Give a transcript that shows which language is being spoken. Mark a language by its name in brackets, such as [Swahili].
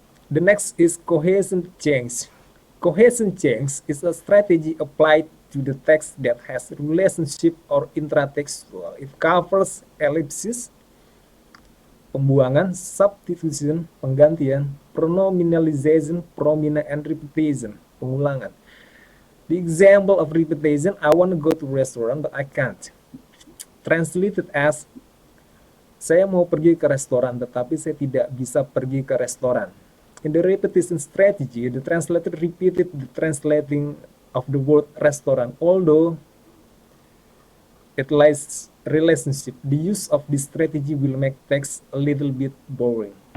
[English] The next is cohesion change. Cohesion change is a strategy applied to the text that has relationship or intratextual. It covers ellipsis, pembuangan, substitution, penggantian, pronominalization, promina, and repetition, pengulangan. The example of repetition, I want to go to restaurant but I can't. translated as [Indonesian] saya mau pergi ke restoran tetapi saya tidak bisa pergi ke restoran. [English] In the repetition strategy, the translator repeated the translating of the word restaurant, although it lies relationship. The use of this strategy will make text a little bit boring.